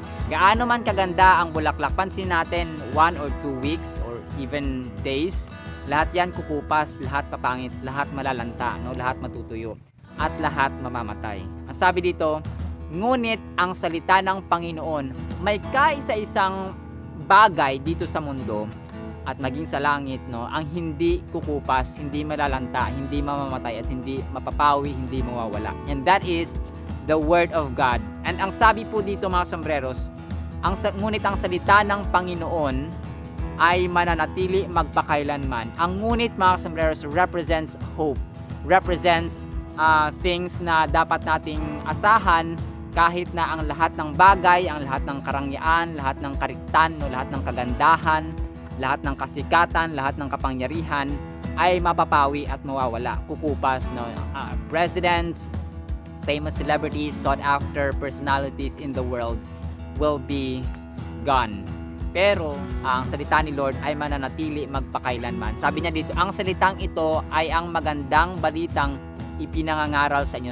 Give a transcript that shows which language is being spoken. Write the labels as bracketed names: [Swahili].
[Filipino] Gaano man kaganda ang bulaklak, pansin natin 1 or 2 weeks or even days, lahat yan kukupas, lahat papangit, lahat malalanta, no, lahat matutuyo, at lahat mamamatay. Ang sabi dito, ngunit ang salita ng Panginoon, may kaisa-isang bagay dito sa mundo at maging sa langit, no, ang hindi kukupas, hindi malalanta, hindi mamamatay at hindi mapapawi, hindi mawawala. [English] And that is the word of God. [Filipino] And ang sabi po dito mga sombreros, ngunit ang salita ng Panginoon ay mananatili magpakailanman. Ang ngunit mga sombreros [English] represents hope, represents things [Filipino] na dapat nating asahan kahit na ang lahat ng bagay, ang lahat ng karangyaan, lahat ng kariktan, no, lahat ng kagandahan, lahat ng kasikatan, lahat ng kapangyarihan ay mapapawi at mawawala. [English] Kukupas, no, presidents, famous celebrities, sought after personalities in the world will be gone. [Filipino] Pero ang salita ni Lord ay mananatili magpakailanman. Sabi niya dito, ang salitang ito ay ang magandang balitang ipinangangaral sa inyo.